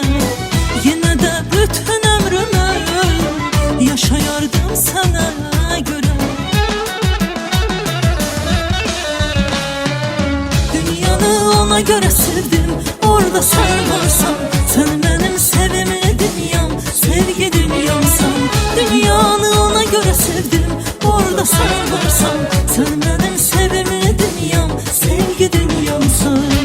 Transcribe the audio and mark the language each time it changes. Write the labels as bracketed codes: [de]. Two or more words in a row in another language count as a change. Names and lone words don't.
[az] Yenə də bütün ömrümü yaşayardım sənə görə. Dünyanı ona görə sevdim, orada sən varsan. Sən mənim sevimli dünyam, sevgi dünyamsan. Dünyanı ona görə sevdim, orada sen varsan. [tr] Sen benim sevimli dünyam, sevgi dünyamsın.